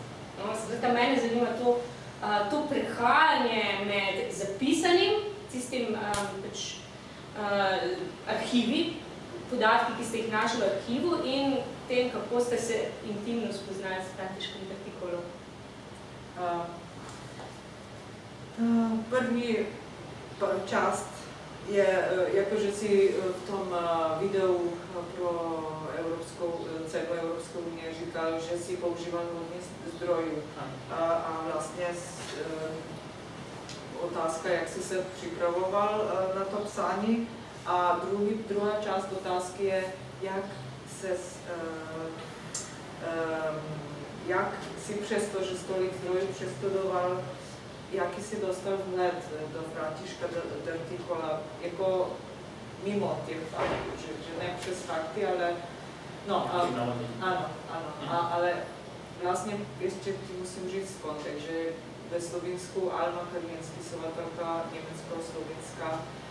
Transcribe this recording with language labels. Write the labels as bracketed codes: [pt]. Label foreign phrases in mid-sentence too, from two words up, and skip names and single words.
[sl] No, zdaj, mene zanima to prehajanje med zapisanim, tistim arhivi, podatki, ki ste jih našli v arhivu in tem, kako ste se intimno spoznali s Františkom Drtikolom. Prvi čast je, [cs] jako že si v tom videu pro celo [sl] Evropsko unijo [cs] říkal, že si používal hodně zdrojů. A vlastně otázka, jak jsi se připravoval na to psání. A druhá část otázky je, jak si přesto, že tolik zdrojů přestudoval, jaký si dostal vhled do Františka Drtikola, jako mimo těch faktů, že ne přes fakty, ale no, ano, ale vlastně ještě musím říct kontext, že ve Slovinsku Alma Karlin, spisovatelka německo-slovinská,